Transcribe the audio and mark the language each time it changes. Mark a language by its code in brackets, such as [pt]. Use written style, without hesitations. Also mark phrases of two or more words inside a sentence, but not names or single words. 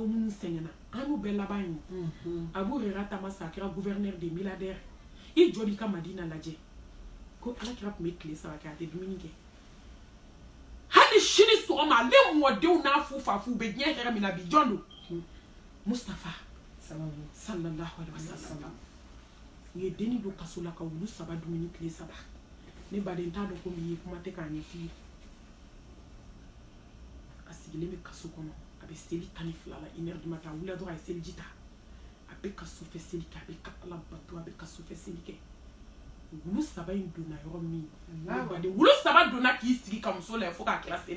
[bm] minnu sɛgɛnna an y'u bɛɛ laban ye Abu Huraira taama sa a kɛra [fr] gouverneur des milliardaires [bm] i jɔ b'i ka Madina lajɛ ko alakira tun bɛ tile 3 kɛ a tɛ dumuni kɛ hali sini sɔgɔma ale mɔdenw n'a fu fafu bɛ diɲɛ hɛrɛ min na bi jɔn don Mustafa [ar] صلى الله عليه وسلم [bm] u ye denni don kaso la ka wulu 3 dumuni tile 3 ne baden t'a dɔn ko min ye kuma tɛ k'a ɲɛf'i ye a sigilen bɛ kaso kɔnɔ a bɛ seli 12 la [fr] 1h du matin [bm] a wulila dɔrɔn a ye seliji ta a bɛ ka sufɛ seli kɛ a bɛ ka ala bato a bɛ ka sufɛ seli kɛ wulu 3 in donna yɔrɔ min baden wulu 3 donna k'i sigi ka muso lajɛ fo k'a kɛra seli